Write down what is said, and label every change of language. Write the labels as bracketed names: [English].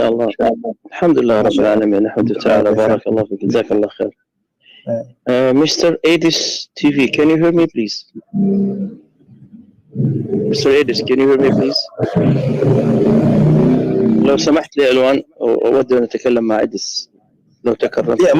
[Arabic] إن شاء الله الحمد لله رب العالمين. الحمد لله بارك الله فيك جزاك الله خير. [English] Mr. Edis TV, can you hear me please? Mr. Edis, can you hear me please? [Arabic] لو سمحت لي ألوان أود أن أتكلم مع إدس لو تكرمت.